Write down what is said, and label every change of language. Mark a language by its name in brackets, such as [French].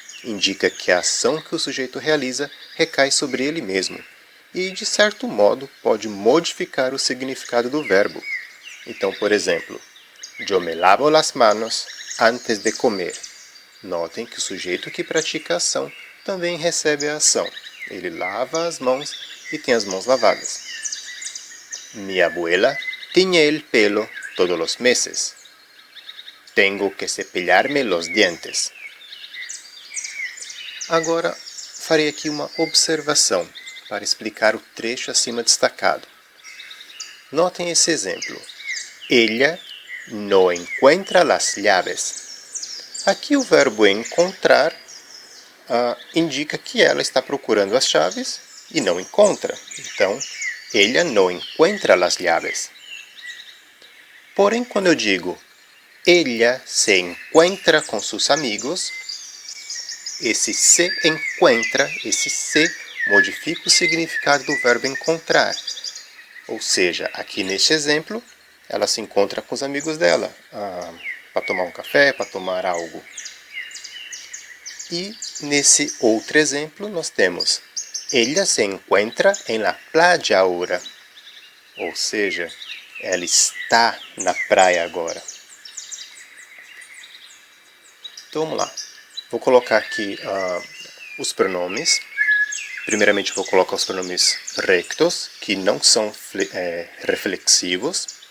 [Portuguese] Indica que a ação que o sujeito realiza recai sobre ele mesmo e, de certo modo, pode modificar o significado do verbo. Então, por exemplo, [Spanish] yo me lavo las manos antes de comer. [Portuguese] Notem que o sujeito que pratica a ação também recebe a ação. Ele lava as mãos e tem as mãos lavadas. [Spanish] Mi abuela tiñe el pelo todos los meses. Tengo que cepillarme los dientes. [Portuguese] Agora, farei aqui uma observação para explicar o trecho acima destacado. Notem esse exemplo. [Spanish] Ella no encuentra las llaves. [Portuguese] Aqui o verbo encontrar indica que ela está procurando as chaves e não encontra. Então, [Spanish] ella no encuentra las llaves. [Portuguese] Porém, quando eu digo [Spanish] ella se encuentra [Portuguese] com seus amigos, esse se encuentra, esse se modifica o significado do verbo encontrar. Ou seja, aqui neste exemplo, ela se encontra com os amigos dela, para tomar um café, para tomar algo. E nesse outro exemplo nós temos [Spanish] ella se encuentra en la playa ahora. [Portuguese] Ou seja, ela está na praia agora. Então vamos lá. Vou colocar aqui os pronomes. Primeiramente vou colocar os pronomes rectos, que não são reflexivos.